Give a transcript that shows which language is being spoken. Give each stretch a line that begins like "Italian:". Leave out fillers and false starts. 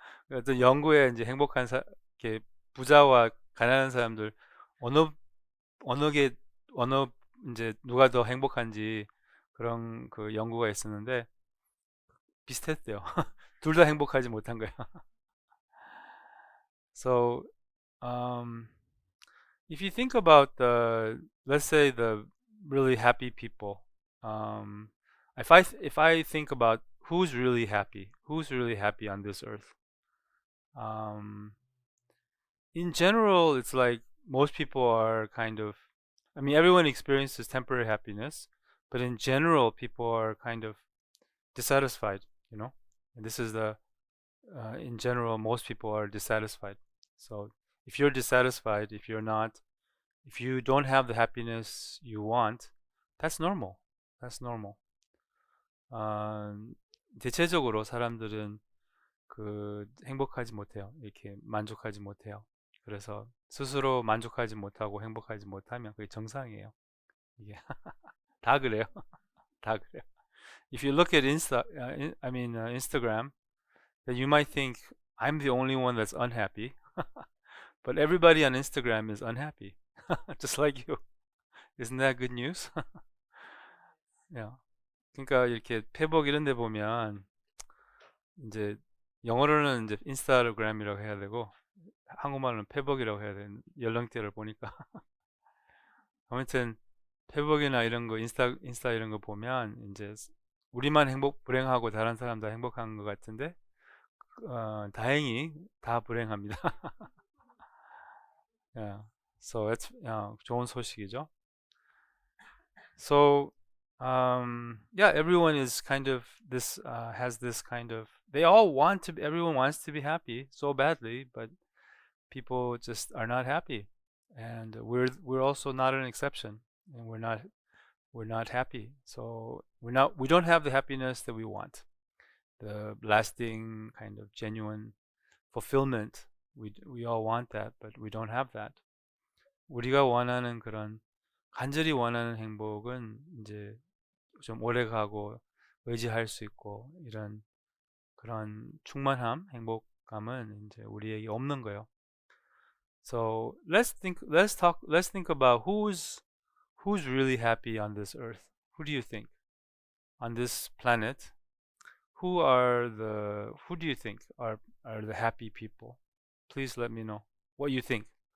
Korean: 어떤 연구에 이제 이렇게 부자와 가난한 사람들 어느 어느 게 어느 이제 누가 더 행복한지 그런 그 연구가 있었는데 비슷했대요. 둘 다 행복하지 못한 거예요.
English: So, if you think about let's say the really happy people, if I think about who's really happy on this earth, in general, it's like most people are kind of, I mean, everyone experiences temporary happiness, but in general, people are kind of dissatisfied, And this is in general, most people are dissatisfied. So if you're dissatisfied, if you don't have the happiness you want, that's normal. That's normal.
Korean: 대체적으로 사람들은 행복하지 못해요. 이렇게 만족하지 못해요. 그래서 스스로 만족하지 못하고 행복하지 못하면 그게 정상이에요. 이게 다 그래요. 다 그래요.
English: If you look at Instagram, then you might think I'm the only one that's unhappy, but everybody on Instagram is unhappy, just like you. Isn't that good news? Yeah.
Korean: 그러니까 이렇게 페이북 이런 데 보면 이제 영어로는 이제 인스타그램이라고 해야 되고 한국말로는 페북이라고 해야 되는 연령대를 보니까 아무튼 페북이나 이런 거 인스타 이런 거 보면 이제 우리만 불행하고 다른 사람 다 행복한 것 같은데 다행히 다 불행합니다.
English: Yeah. So that's
Korean: 좋은 소식이죠.
English: So yeah, everyone is kind of this has this kind of, everyone wants to be happy so badly, but people just are not happy, and we're also not an exception, and we're not happy. So we don't have the happiness that we want, the lasting kind of genuine fulfillment. We all want that, but we don't have that.
Korean: 우리가 원하는 그런 간절히 원하는 행복은 이제 좀 오래가고 의지할 수 있고 이런 그런 충만함, 행복감은 이제 우리에게 없는 거예요.
English: So let's think about who's really happy on this earth. Who do you think on this planet? Who do you think are the happy people? Please let me know what you think.